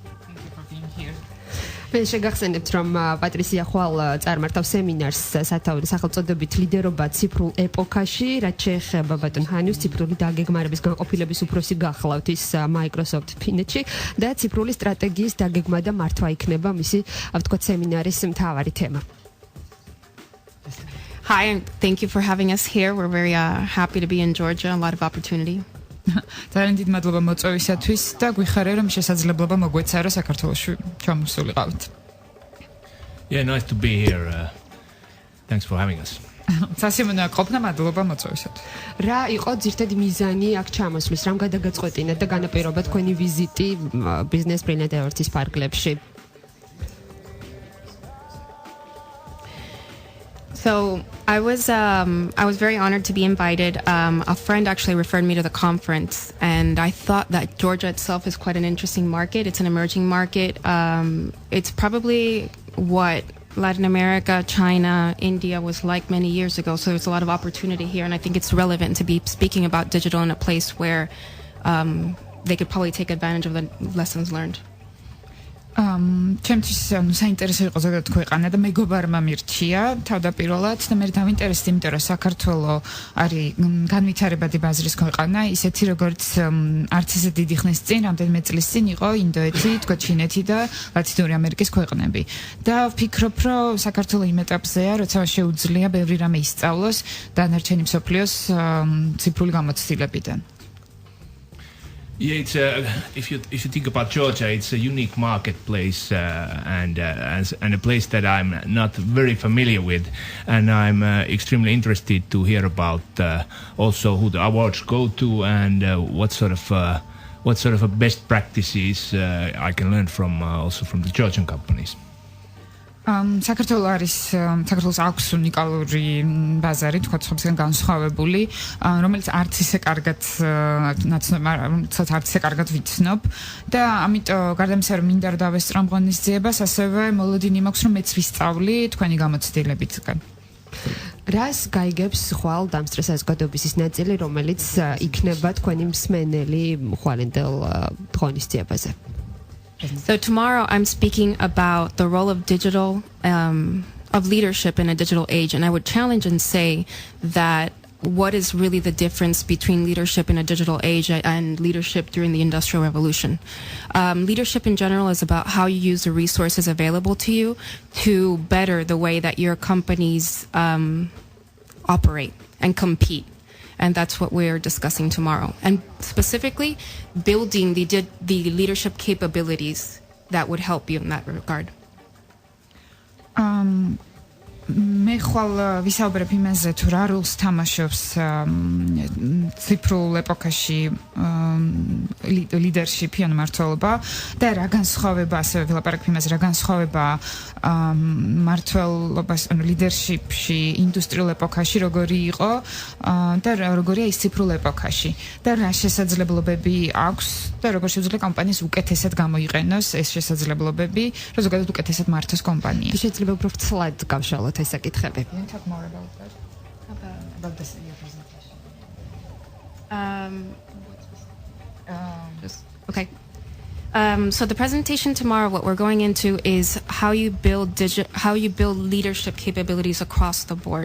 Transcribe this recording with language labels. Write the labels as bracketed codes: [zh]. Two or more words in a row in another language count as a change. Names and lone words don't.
[ka] მე შეგახსენებთ, რომ პატრისია ხვალ წარმართავს სემინარს სათავე სახელწოდებით ლიდერობა ციფრულ ეპოქაში, რაც შეეხება ბატონ ჰანუს ციფრული დაგეგმარების განყოფილების უფროსი გახლავთ ის Microsoft ფინეთში და ციფრული სტრატეგიის დაგეგმა და მართვა იქნება მისი, ვთქვათ, სემინარის მთავარი თემა. [en] Hi, and thank you for having us here. We're very happy to be in Georgia. A lot of opportunity. [ka] ძალიან დიდი მადლობა მოწვევისათვის და გვიხარია რომ შესაძლებლობა მოგვეცა რომ საქართველოში ჩამოსულიყავთ. [en] Yeah, nice to be here. Thanks for having us. [ka] სასიამოვნოა ყოფნა, მადლობა მოწვევისათვის. რა იყო ძირითადი მიზანი აქ ჩამოსვლის, რამ გადაგაწყვეტინეთ და განაპირობა თქვენი ვიზიტი Business Brilliance Awards-ის ფარგლებში? [en] So I was very honored to be invited. A friend actually referred me to the conference, and I thought that Georgia itself is quite an interesting market. It's an emerging market. It's probably what Latin America, China, India was like many years ago. So there's a lot of opportunity here, and I think it's relevant to be speaking about digital in a place where they could probably take advantage of the lessons learned. [ka] ჩემთვის საინტერესო იყო ზოგადად ქვეყანა და მეგობარმა მირჩია თავდაპირველად და მე დავინტერესდი, იმიტომ რომ საქართველო არის განვითარებადი ბაზრის ქვეყანა, ისეთი როგორც არც ისე დიდი ხნის წინ, რამდენიმე წლის წინ იყო ინდოეთი, თქვა ჩინეთი და ლათინური ამერიკის ქვეყნები. და ვფიქრობ, რომ საქართველო იმ ეტაპზეა, როცა შეუძლია ბევრი რამე ისწავლოს დანარჩენი მსოფლიოს ციფრული გამოცდილებიდან. [en] Yeah, it's if you think about Georgia, it's a unique marketplace and a place that I'm not very familiar with, and I'm extremely interested to hear about also who the awards go to and what sort of best practices I can learn from also from the Georgian companies. [ka] საქართველოს აქვს უნიკალური ბაზარი, თქვა სხვებისგან განსხვავებული, რომელიც არც ისე კარგად ვიცნობ და ამიტომ გარდა იმისა, რომ მინდა რომ დავესწრამ ღონისძიებას, ასევე მოლოდინი მაქვს, რომ მეც ვისწავლი თქვენი გამოცდილებიდან. რას გაიგებს ხვალ დამსწრე საზოგადოების ის ნაწილი, რომელიც იქნება თქვენი მსმენელი ხვალინდელ ღონისძიებაზე? [en] So tomorrow I'm speaking about the role of digital, of leadership in a digital age. And I would challenge and say that what is really the difference between leadership in a digital age and leadership during the Industrial Revolution. Leadership in general is about how you use the resources available to you to better the way that your companies operate and compete. And that's what we're discussing tomorrow. And specifically, building the leadership capabilities that would help you in that regard. [ka] მე ხვალ ვისაუბრებ იმაზე, თუ რა როლს თამაშობს ციფრულ ეპოქაში ლიდერშიპი, ანუ მმართველობა და რა განსხვავება, ასევე ვილაპარაკებ იმაზე, რა განსხვავება მმართველობას, ანუ ლიდერშიპში ინდუსტრიულ ეპოქაში როგორი იყო და როგორია ის ციფრულ ეპოქაში და რა შესაძლებლობები აქვს და როგორ შეუძლია კომპანიას უკეთესად გამოიყენოს ეს შესაძლებლობები, რომ ზოგადად უკეთესად მართოს კომპანია. შეიძლება უფრო ცლად გავშალოთ ეს საკითხები. [en] Can you talk more about that? About this your presentation. Okay. So the presentation tomorrow, what we're going into is how you build leadership capabilities across the board.